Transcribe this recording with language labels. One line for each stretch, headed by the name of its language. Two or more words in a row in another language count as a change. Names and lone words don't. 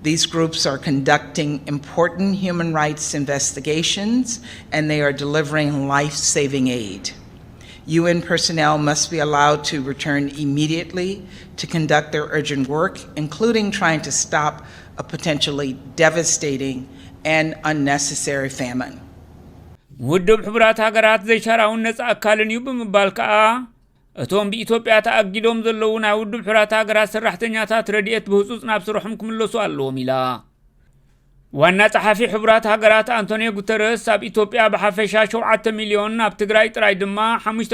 English: These groups are conducting important human rights investigations, and they are delivering life-saving aid. UN personnel must be allowed to return immediately to conduct their urgent work, including trying to stop a potentially devastating and unnecessary famine.
Tigrinya: ውድብ ሕብራት ሃገራት ዘይሻራውን ነፃ ኣካልን እዩ ብምባል ከዓ እቶም በኢትዮጵያ ተኣጊዶም ዘለዉ ናይ ውድብ ሕብራት ሃገራት ሰራሕተኛታት ረድኤት ብህጹጽ ናብ ስርሖም ክምለሱ ኣለዎም ኢላ ዋና ጸሓፊ ሕብራት ሃገራት ኣንቶንዮ ጉተረስ ኣብ ኢትዮጵያ ብሓፈሻ 7 ሚልዮን ኣብ ትግራይ ጥራይ ድማ 5